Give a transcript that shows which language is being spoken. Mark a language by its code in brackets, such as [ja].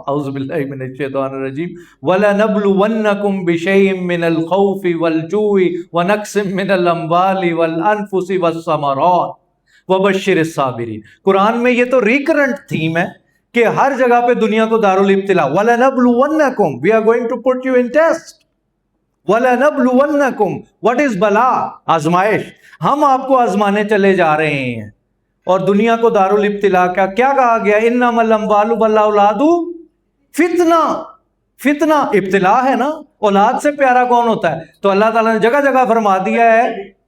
[ar] اعوذ باللہ من الشیطان الرجیم. وَلَنَبْلُوَنَّكُمْ بِشَيْءٍ مِّنَ الْخَوْفِ وَالْجُوعِ وَنَقْصٍ مِّنَ الْأَمْوَالِ وَالْأَنفُسِ وَالثَّمَرَاتِ وَبَشِّرِ الصَّابِرِينَ. [ur] قرآن میں یہ تو ریکرنٹ تھیم ہے کہ ہر جگہ پہ دنیا کو دارالابتلاء. [ar] وَلَنَبْلُوَنَّكُمْ, [en] we are going to put you in test. [ar] وَلَنَبْلُوَنَّكُمْ, [en] what is [ur] بلا, آزمائش, ہم آپ کو آزمانے چلے جا رہے ہیں. اور دنیا کو دارالابتلاء کا کیا کہا گیا, [ar] انما الاموال والاولاد فتنہ, [ur] فتنہ ابتلاء ہے نا, اولاد سے پیارا کون ہوتا ہے. تو اللہ تعالیٰ نے جگہ جگہ فرما دیا ہے